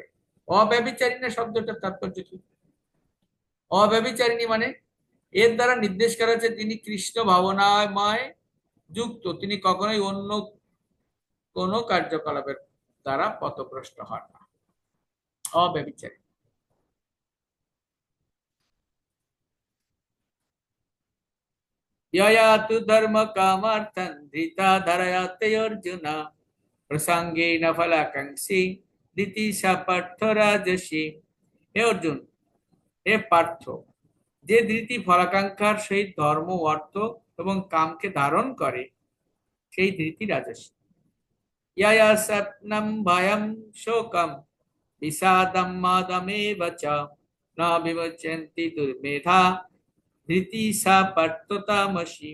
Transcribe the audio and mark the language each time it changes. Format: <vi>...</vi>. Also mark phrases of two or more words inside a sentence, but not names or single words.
<bn>অব্যভিচারিণী শব্দটার তাৎপর্য কি? অব্যভিচারিণী মানে এর দ্বারা নির্দেশ করা হচ্ছে তিনি কৃষ্ণ ভাবনাময় যুক্ত, তিনি কখনোই অন্য কোনো কার্যকলাপের দ্বারা পথভ্রষ্ট হন না। অব্যভিচারী।</bn> <sa>यया तु धर्म कामार्थं धृता धरयाते अर्जुन प्रसंगेन फलाकांक्षी धृति सा पार्थ राजसी।</sa> <bn>হে অর্জুন, হে পার্থ, যে ধৃতি ফলাকাঙ্ক্ষার সহিত ধর্ম অর্থ এবং কামকে ধারণ করে সেই ধৃতি রাজসী।</bn> <sa>ইয়া স্বপ্নম ভয়ম শোকম বিষাদম মাদমেব চ ন বিমুচ্যন্তি দুর্মেধা ধৃতি সা পার্থ তামসী।</sa>